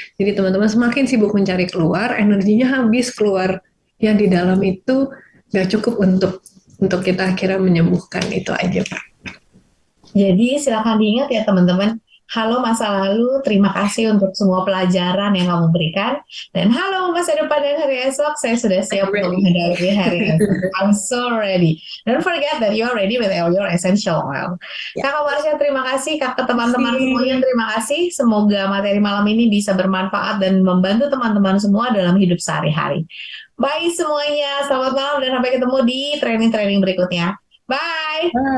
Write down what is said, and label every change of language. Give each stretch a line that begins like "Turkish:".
Indonesian: Jadi teman-teman semakin sibuk mencari keluar energinya habis keluar, yang di dalam itu nggak cukup untuk kita akhirnya menyembuhkan. Itu aja Pak. Jadi silakan diingat ya teman-teman. Halo masa lalu, terima kasih untuk semua pelajaran yang kamu berikan. Dan halo masa depan dan hari esok, saya sudah siap untuk
English: Ready.
Indonesian: menghadapi hari esok. I'm so ready.
English: Don't forget that you're ready with all your essential oil.
Indonesian: Ya. Kakak Marsha, terima kasih. Kakak teman-teman semuanya, Si. terima kasih. Semoga materi malam ini bisa bermanfaat dan membantu teman-teman semua dalam hidup sehari-hari. Bye semuanya, selamat malam dan sampai ketemu di training-training berikutnya. Bye!